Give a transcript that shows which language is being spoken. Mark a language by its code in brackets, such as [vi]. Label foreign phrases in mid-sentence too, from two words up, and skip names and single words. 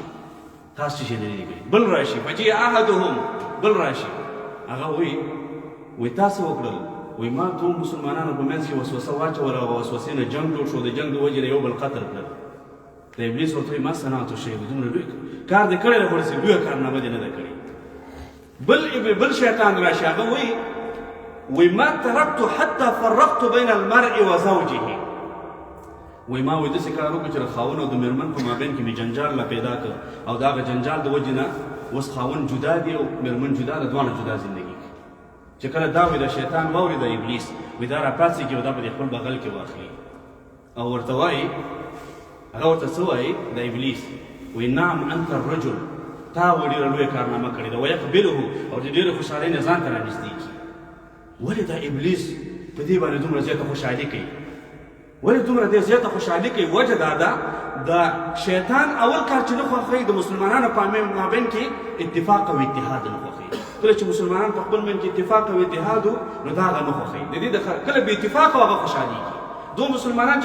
[ps] تاسو چې نه دي کړي بل راشي [ar] فجیء احدهم [ps] بل راشي هغه وایي تاسو وکړل وایي ما ټول مسلمانانو په منځ کې وسوسه واچوله او وسوسې نه جنګ جوړ شو د جنګ د وجې نه یو بل قتل کړل د ابلیس ورته وایي ما [ar] صنعت شی [ps] دومره لوی کار دې کړی دی خو داسې لویه کارنامه دې نه ده کړې بل شیطان راشي هغه وایي ما [ar] ترکت حتی فرقت بین المرء و زوجه [ps] وایي ما وایي داسې کار وکړو چې د خاوند او د مېرمن په مابین کې مې جنجال لا پیدا کړ او د هغه جنجال د وجې نه اوس خاوند جدا دی او مېرمن جدا ده دواړه جدا زندګي کوي چې کله دا وایي د شیطان واوري د ابلیس وایي دا راپاڅېږي او دا به د خپل بغل کې واخلي او ورته وایي هغه ورته څه وایي د ابلیس وایي [ar] نعم انت الرجل [ps] تا ډېره لویه کارنامه کړې ده ویقبلهو او د ډېرې خوشحالۍ نه ځان ته رانږدې کړي ولې دا ابلیس په دې باندې دومره زیاته خوشحالي کوي ولې دومره دې زیاته خوشحالي کوي وجه دا ده د شیطان اول کار چې نه خوښوي د مسلمانانو په مابین کې اتفاق او اتحاد نه خوښوي کله چې مسلمانان په خپل منځ کې اتفاق او اتحاد نو دا هغه نه خوښوي د دې کله بې اتفاق هغه خوشحالېږي دو مسلمانان چې